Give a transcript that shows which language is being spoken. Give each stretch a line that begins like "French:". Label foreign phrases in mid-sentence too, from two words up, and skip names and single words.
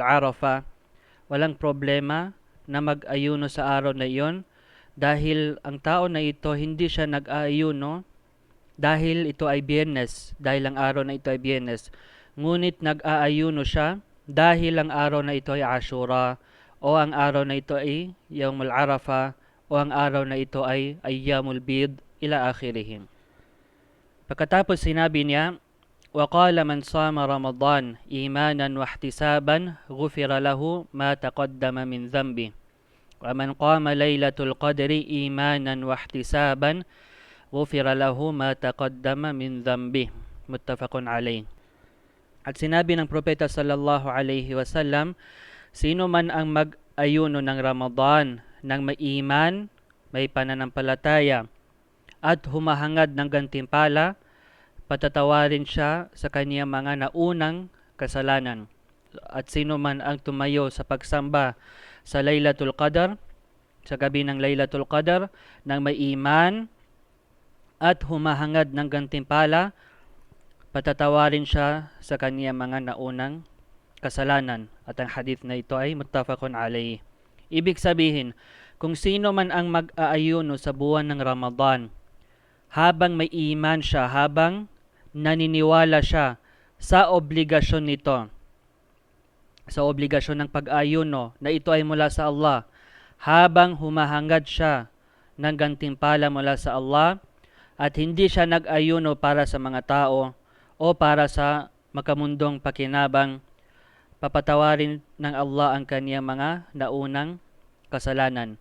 Filipino: Arafah, walang problema na mag-ayuno sa araw na iyon, dahil ang tao na ito hindi siya nag-aayuno dahil ito ay Biyernes, dahil ang araw na ito ay Biyernes, ngunit nag-aayuno siya dahil ang araw na ito ay Ashura o ang araw na ito ay Yawmul Arafah o ang araw na ito ay Ayyamul Bid
Arabic: إلى آخرهم.
Filipino: Pagkatapos sinabi niya,
Arabic: وَقَالَ مَنْ صَامَ رَمَضَانَ إِيمَانًا وَاحْتِسَابًا غُفِرَ لَهُ مَا تَقَدَّمَ مِنْ ذَنْبِهِ وَمَنْ قَامَ لَيْلَةُ الْقَدْرِ إِيمَانًا وَاحْتِسَابًا غُفِرَ لَهُ مَا تَقَدَّمَ مِنْ ذَنْبِهِ متفق عليه.
Filipino: At sinabi ng Propeta
Arabic: صلى الله عليه وسلم,
Filipino: sino man ang mag-ayuno ng Ramadan ng may iman, may pananampalataya at humahangad ng gantimpala, patatawarin siya sa kaniyang mga naunang kasalanan. At sino man ang tumayo sa pagsamba sa Laylatul Qadr, sa gabi ng Laylatul Qadr, ng may iman at humahangad ng gantimpala, patatawarin siya sa kaniyang mga naunang kasalanan. At ang hadith na ito ay
Arabic: متفق عليه.
Filipino: Ibig sabihin, kung sino man ang mag-aayuno sa buwan ng Ramadan, habang may iman siya, habang naniniwala siya sa obligasyon nito, sa obligasyon ng pag-ayuno na ito ay mula sa Allah, habang humahangad siya ng gantimpala mula sa Allah, at hindi siya nag-ayuno para sa mga tao o para sa makamundong pakinabang, papatawarin ng Allah ang kaniyang mga naunang kasalanan.